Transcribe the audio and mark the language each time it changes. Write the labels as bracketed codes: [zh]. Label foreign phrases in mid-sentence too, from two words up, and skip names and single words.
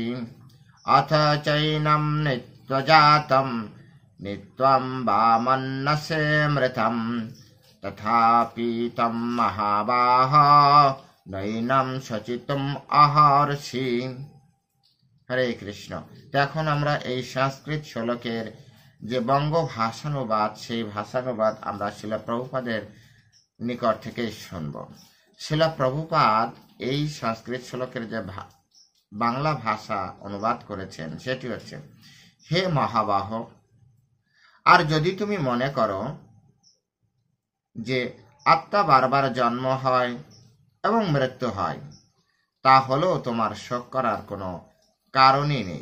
[sa] अथ चैनं नीत्वा जातं नीत्वां वा मन्नसे मृतं तथापि तं महाबाहा नैनं शचितुम् आहर्षि। [bn] হরে কৃষ্ণ। এখন আমরা এই সংস্কৃত শ্লোকের যে বঙ্গ ভাষানুবাদ, সেই ভাষানুবাদ আমরা শিলা প্রভুপাদের নিকট থেকে শুনব। শিলা প্রভুপাদ এই সংস্কৃত শ্লোকের যে বাংলা ভাষা অনুবাদ করেছেন সেটি হচ্ছে, হে মহাবাহ, আর যদি তুমি মনে করো যে আত্মা বারবার জন্ম হয় এবং মৃত্যু হয়, তাহলেও তোমার শোক করার কোনো কারণই নেই।